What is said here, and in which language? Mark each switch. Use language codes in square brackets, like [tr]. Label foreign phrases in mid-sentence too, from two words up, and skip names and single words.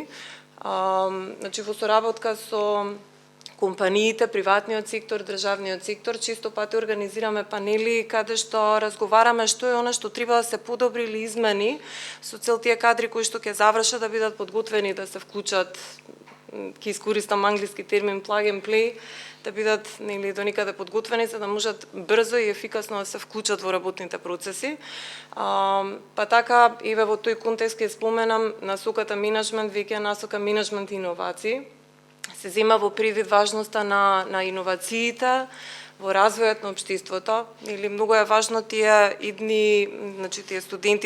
[mk] Значи, во соработка со компаниите, приватниот сектор, државниот сектор, често пати организираме панели каде што разговараме што е она што треба да се подобри или измени со цел тие кадри кои што ќе завршат да бидат подготвени да се вклучат, ќе искористам англиски термин [en] plug and play, [mk] да бидат, нели, до никаде подготвени за да можат брзо и ефикасно да се вклучат во работните процеси. Па така, еве во тој контекст ќе споменам насоката менеджмент, веќе насока менеджмент и иновации. Се зема во предвид важноста на иновациите, во развојот на општеството, или многу е важно тие идни, значи тие студенти